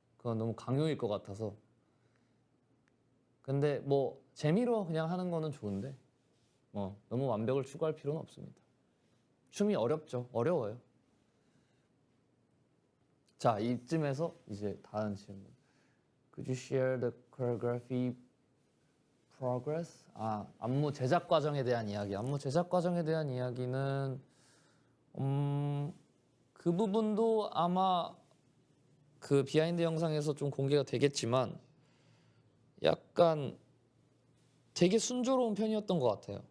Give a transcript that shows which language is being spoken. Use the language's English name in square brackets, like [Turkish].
[Korean] 그건 너무 강요일 것 같아서. 근데 뭐 재미로 그냥 하는 거는 좋은데 뭐 너무 완벽을 추구할 필요는 없습니다. 춤이 어렵죠. 어려워요. 자, 이쯤에서 이제 다음 질문. [English] Could you share the choreography progress? [Korean] 안무 제작 과정에 대한 이야기. 안무 제작 과정에 대한 이야기는 그 부분도 아마 그 비하인드 영상에서 좀 공개가 되겠지만 약간 되게 순조로운 편이었던 것 같아요.